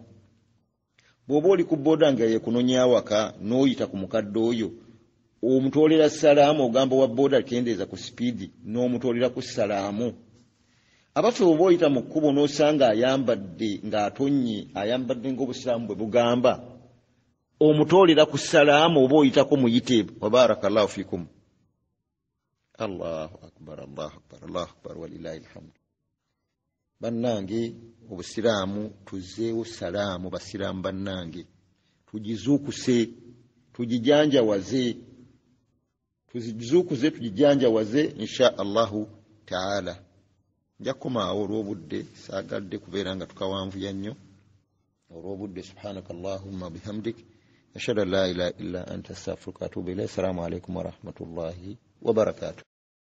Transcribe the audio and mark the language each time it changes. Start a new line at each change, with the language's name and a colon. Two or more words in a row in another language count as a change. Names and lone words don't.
Ganda: bw'oba oli ku booda nga yeekunonya awaka n'oyita ku mukadde oyo omutoolera salaamu ogamba wa booda kendeeza ku sipiidi n'omutoolera ku salaamu. abaffe bw'oba oyita mu kkubo n'osanga ayambadde ng'atonnye ayambadde ng'obusiraamu bwe bugamba omutoolera ku salaamu oba oyitako muyite
Arabic: وبارك الله فيكم. الله أكبر الله أكبر الله أكبر ولله الحمد.
Ganda: bannange obusiraamu tuzeewo salaamu basiraamu bannange tugizuukuse tugijanjawaze tugijanjawaze
Arabic: إن شاء الله تعالى.
Ganda: nja kukomaawo olw'obudde saagadde kubeera nga tukawanvuya nnyo olw'obudde.
Arabic: سبحانك اللهم بحمدك أشهد أن لا إله إلا أنت أستغفرك وأتوب إليك. السلام عليكم ورحمة الله وبركاته.